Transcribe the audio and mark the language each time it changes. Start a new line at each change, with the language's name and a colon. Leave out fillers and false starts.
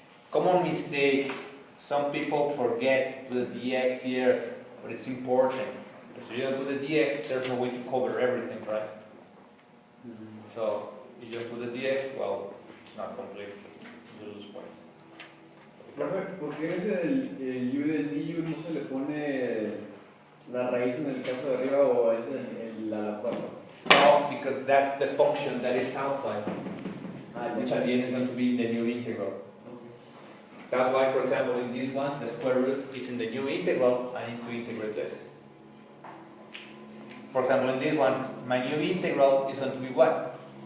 English: Common mistake, some people forget to put the dx here, but it's important. Because if you don't put the dx, there's no way to cover everything, right? So, if you don't put the dx, well, it's not complete. You lose points.
Spanish: Profe, ¿por qué en ese el u del du no se le pone la raíz en el caso de arriba o es la cuarta?
English: No, because that's the function that is outside, which at the end is going to be the new integral. That's why, for example, in this one, the square root is in the new integral. I need to integrate this. For example, in this one, my new integral is going to be what?